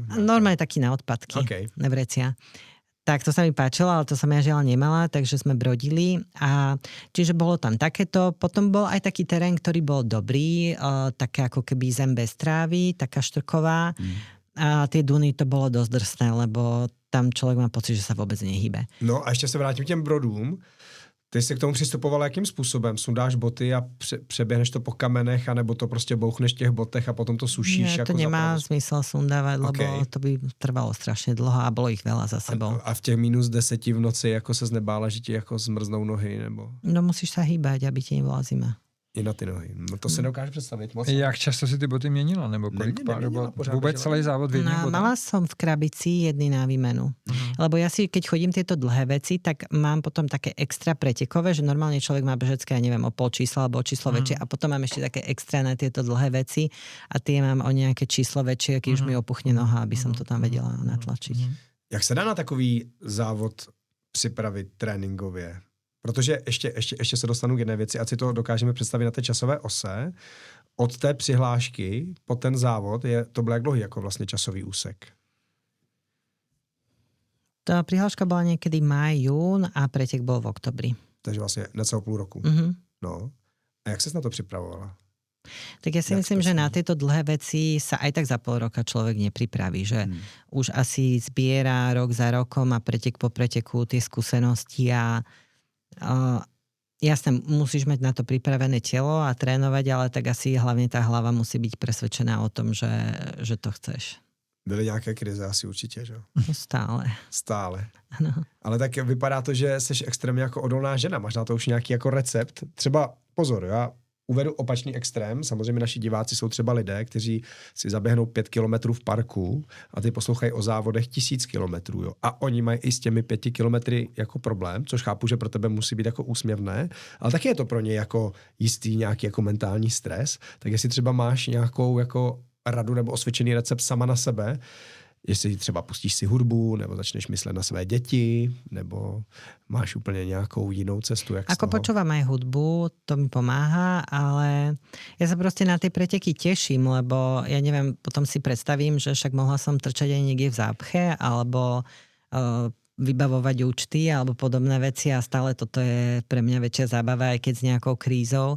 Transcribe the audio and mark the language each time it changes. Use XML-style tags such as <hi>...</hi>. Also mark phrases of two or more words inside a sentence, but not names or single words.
<sk>Normálne taký na odpadky, vrecia. Tak to sa mi páčilo, ale to som ja žiaľ nemala, takže sme brodili. A čiže bolo tam takéto. Potom bol aj taký terén, ktorý bol dobrý, také ako keby zem bez trávy, taká štrková. A tie duny to bolo dosť drsné, lebo tam</sk> <cs>člověk má pocit, že se vůbec nehýbe. No a ještě se vrátím k těm brodům. Ty jsi k tomu přistupoval jakým způsobem? Sundáš boty a přeběhneš to po kamenech, anebo to prostě bouchneš v těch botech a potom to sušíš?</cs> <sk>Nie, to nemá zmysel sundávať, lebo to by trvalo strašně dlho a</sk> <cs>bylo jich</cs> <sk>veľa za sebou.</sk> <cs>A v těch -10 v noci jako se nebála, že ti jako zmrznou nohy? Nebo?</cs> <sk>No musíš sa hýbať, aby ti nebola zima.</sk> <cs>I na ty nohy. No to si dokážu představit moc. Jak často si ty boty měnila? Nebo kolik pár bot? Vůbec celý závod v jedných botách?</cs> <sk>Mala som v krabici jedny na výmenu. Lebo ja si, keď chodím tieto dlhé veci, tak mám potom také extra pretekové, že normálne človek má bežecké, ja neviem, o pol čísla alebo o číslo väčšie a potom mám ešte také extra na tieto dlhé veci a tie mám o nejaké číslo väčšie, keď už mi opuchne noha, aby som to tam vedela natlačiť.</sk> <cs>Jak se dá na takový závod připravit tréninkově? Protože ještě se dostanu k jedné věci, ať si to dokážeme představit na té časové ose. Od té přihlášky po ten závod, to byl jak dlouhý jako vlastně časový úsek? Ta přihláška byla někdy máj, jún a pretek byl v oktobri. Takže vlastně necelou půl roku. No. A jak ses na to připravovala?</cs> <sk>Tak ja si myslím, že na tieto dlhé veci sa aj tak za pol roka človek nepripraví, že už asi zbiera rok za rokom a pretek po preteku tie skúsenosti a jasne, musíš mať na to pripravené telo a trénovať, ale tak asi hlavne tá hlava musí byť presvedčená o tom, že to chceš.</sk> <cs>Byly nějaké krize asi určitě, že? Stále. Ano. Ale tak vypadá to, že jsi extrémně jako odolná žena. Máš na to už nějaký jako recept? Třeba, pozor, já uvedu opačný extrém. Samozřejmě naši diváci jsou třeba lidé, kteří si zaběhnou 5 kilometrů v parku a ty poslouchají o závodech 1000 kilometrů. Jo. A oni mají i s těmi 5 kilometry jako problém, což chápu, že pro tebe musí být jako úsměvné, ale taky je to pro ně jako jistý nějaký jako mentální stres. Tak jestli třeba máš nějakou jako radu nebo osvědčený recept sama na sebe, jestli třeba pustíš si hudbu, nebo začneš myslet na své děti, nebo máš úplně nějakou jinou cestu, jak</cs> <sk>Ako počúvam aj hudbu, to mi pomáha, ale ja sa proste na tie preteky teším, lebo ja neviem, potom si predstavím, že však mohla som trčať aj niekde v zápche, alebo vybavovať účty, alebo podobné veci a stále toto je pre mňa väčšia zábava, aj keď s nejakou krízou.</sk>